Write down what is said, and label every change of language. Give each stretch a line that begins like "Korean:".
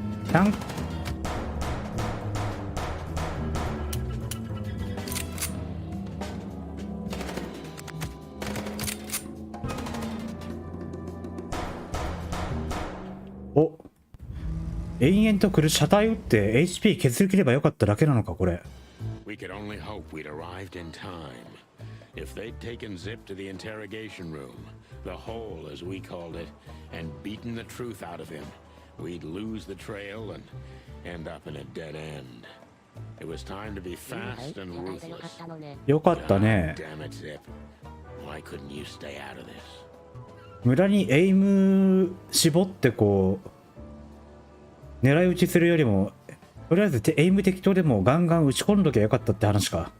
Japanese: タンお、延々と来る車体撃って HP 削り切ればよかっただけなのかこれ。
English: We could only hope we'd arrived in time. If they'd taken Zip to the interrogation room, the hole as we called it, and beaten the truth out of him, we'd lose the trail and end up in a dead end. It was time to be fast and ruthless.
Japanese: よかったね。
English: Damn it, Zip. Why couldn't you stay out of this?
Japanese: 無駄にエイム絞ってこう狙い撃ちするよりも、とりあえずエイム適当でもガンガン打ち込んどきゃよかったって話か。